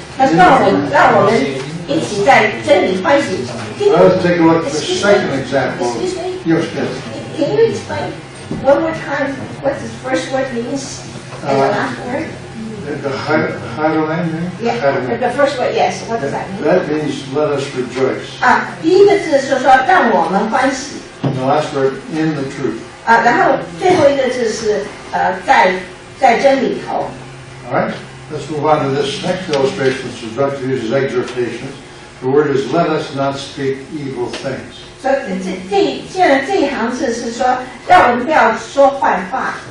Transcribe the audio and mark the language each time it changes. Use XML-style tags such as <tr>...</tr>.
<zh>他说让我们一起在真理欢喜。</zh> <en>Let's take a look at the second example. Excuse me? Yes, yes. Can you explain one more time what the first word means and the last word? The Heidelman, Yeah, the first word, yes. What does that mean? That means let us rejoice.</en> <zh>第一个字是说让我们欢喜</zh> <en>And the last word, in the truth.</en> <zh>然后最后一个字是在真理头。</zh> <en>All right? Let's move on to this next illustration. Subjunctive uses exhortations. The word is let us not speak evil things.</en> <zh>所以现在这一行字是说让我们不要说坏话</zh>